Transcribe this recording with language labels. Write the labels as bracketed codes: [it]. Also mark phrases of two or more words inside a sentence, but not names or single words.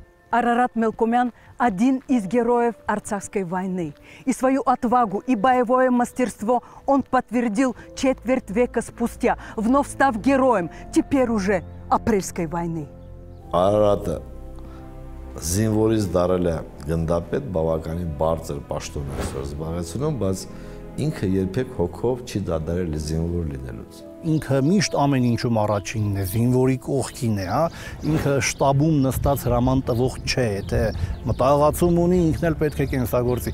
[ru] Арарат Мелкумян – один из героев Арцахской войны. И свою отвагу и боевое мастерство он подтвердил четверть века спустя, вновь став героем, теперь уже Апрельской войны. [hy] Արարատը զինվորից դարել է գնդապետ, բավականին բարձր պաշտոն է զբաղեցնում, բայց ինքը երբեք հոգով չի դադարել զինվոր լինելուց։ Ինքը միշտ ամեն ինչում առաջինն է, զինվորի կողքին է, հա, ինքը շտաբում նստած հրաման տվող չէ, թե մտահղացում ունի, ինքն էլ պետք է կենսագործի։